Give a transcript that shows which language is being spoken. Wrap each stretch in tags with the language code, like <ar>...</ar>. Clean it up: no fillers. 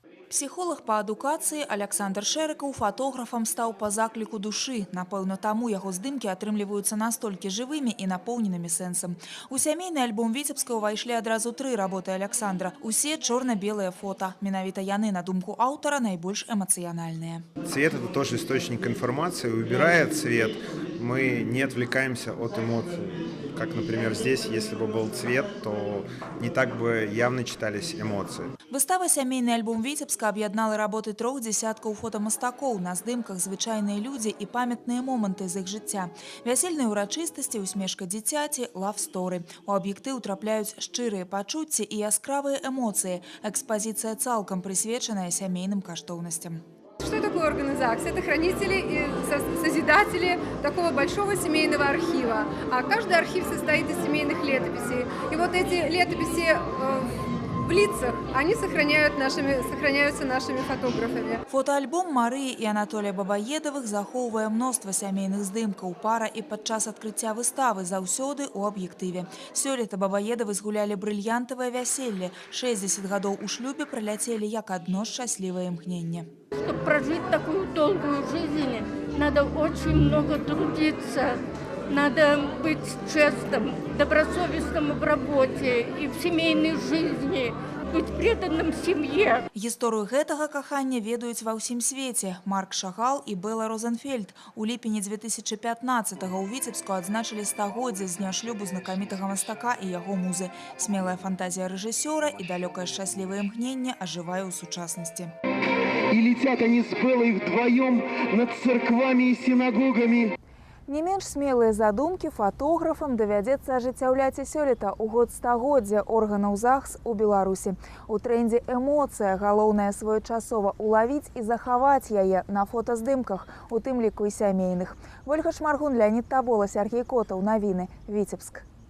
<be>Псіхолог па адукацыі Александр Шэрыкаў фотографам стаў па закліку душы. Напэўна, таму яго здымкі атрымліваюцца настолькі жывымі і напоўненымі сэнсам. У сямейны альбом Віцебска ўвайшлі адразу 3 работы Александра. Усе чорна-белыя фота. Менавіта яны, на думку аўтара, найбольш эмацыянальныя. Цвет – это тоже источник информации. Убирая цвет, мы не отвлекаемся от эмоций. Как, например, здесь, если бы был цвет, то не так бы явно читались эмоции. Выстава «Сямейны альбом Віцебска» аб'яднала работы 3 дзесяткаў фотамастакоў. На здымках звычайныя людзі і памятныя моманты з іх жыцця. Вясельныя ўрачыстасці, усмешка дзіцяці, лав-сторы. У аб'ектыў трапляюць шчырыя пачуцці і яскравыя эмоцыі. Экспазіцыя цалкам прысвечаная сямейным каштоўнасцям.</be> <ru>Что такое органы ЗАГС? Это хранители и созидатели такого большого семейного архива. А каждый архив состоит из семейных летописей. И вот эти летописи в лицах, они сохраняются нашими фотографами.</ru> <be>Фотоальбом Марыі і Анатолія Бабаедавых захоўвае мноства сямейных здымкаў. Пара і падчас адкрыцця выставы заўсёды ў аб'ектыве. Сёлета Бабаедавы згулялі брыльянтавае вяселле. 60 гадоў у шлюбе праляцелі як адно шчаслівае імгненне.</be> <ru>Чтобы прожить такую долгую жизнь, надо очень много трудиться. Надо быть честным, добросовестным в работе и в семейной жизни, быть преданным семье.</ru> <be>Гісторыю гэтага кахання ведаюць ва ўсім свеце. Марк Шагал і Белла Розенфельд. У ліпені 2015-го ў Віцебску адзначылі стагоддзе з дня шлюбу знакамітага мастака і яго музы. Смелая фантазія рэжысёра і далёкае шчаслівае імгненне ажывае ў сучаснасці.</be> <ru>И летят они с Беллой вдвоем над церквами и синагогами.</ru> <be>Не менш смелыя задумкі фотографам давядзецца ажыццяўляць і сёлета ў год стагоддзя органаў ЗАГС у Беларусі. У трендзе «Эмоцыя» галоўнае своечасова улавіць і захаваць яе на фотаздымках, у тым ліку і сямейных. Ольга Шмаргун, Леонид Табола, Сергей Котаў. Навіны, Віцебск.</be>